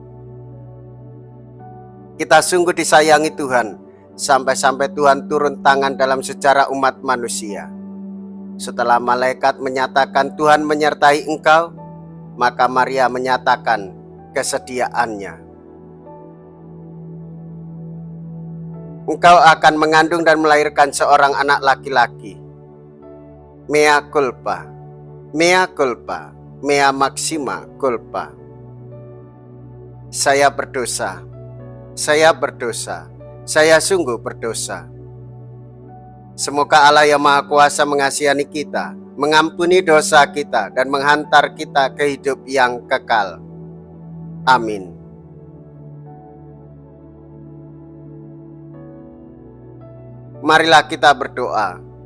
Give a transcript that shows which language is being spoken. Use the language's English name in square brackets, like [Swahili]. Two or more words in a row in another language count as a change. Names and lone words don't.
[Indonesian] Kita sungguh disayangi Tuhan, sampai-sampai Tuhan turun tangan dalam sejarah umat manusia. Setelah malaikat menyatakan Tuhan menyertai engkau, maka Maria menyatakan kesediaannya. Engkau akan mengandung dan melahirkan seorang anak laki-laki. [Latin] Mea culpa, mea culpa, mea maxima culpa. [Indonesian] Saya berdosa, saya berdosa, saya sungguh berdosa. Semoga Allah yang Maha Kuasa mengasihani kita, mengampuni dosa kita, dan menghantar kita ke hidup yang kekal. Amin. Marilah kita berdoa.